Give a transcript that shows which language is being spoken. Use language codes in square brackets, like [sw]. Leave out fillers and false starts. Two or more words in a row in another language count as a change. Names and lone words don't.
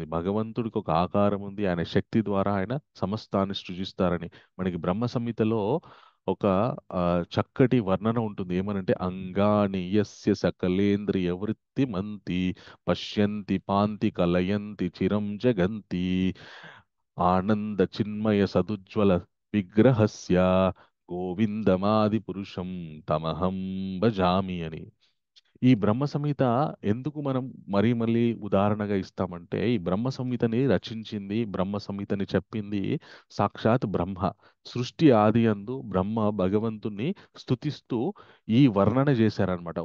[te] భగవంతుడికి ఒక ఆకారం ఉంది, ఆయన శక్తి ద్వారా ఆయన సమస్తాన్ని సృజిస్తారని మనకి బ్రహ్మ సంహితలో ఒక చక్కటి వర్ణన ఉంటుంది. [sa] ఏమనంటే అంగాని యస్య సకలేంద్రియ వృత్తి మంతి పశ్యంతి పాంతి కలయంతి చిరం జగంతి ఆనంద చిన్మయ సదుజ్వల విగ్రహస్య గోవిందమాది పురుషం తమహం భజామి అని. [te] ఈ బ్రహ్మ సంహిత ఎందుకు మనం మళ్ళీ ఉదాహరణగా ఇస్తామంటే, ఈ బ్రహ్మ సంహితని రచించింది, బ్రహ్మ సంహితని చెప్పింది సాక్షాత్ బ్రహ్మ. సృష్టి ఆది యందు బ్రహ్మ భగవంతుణ్ణి స్తుతిస్తూ ఈ వర్ణన చేశారనమాట.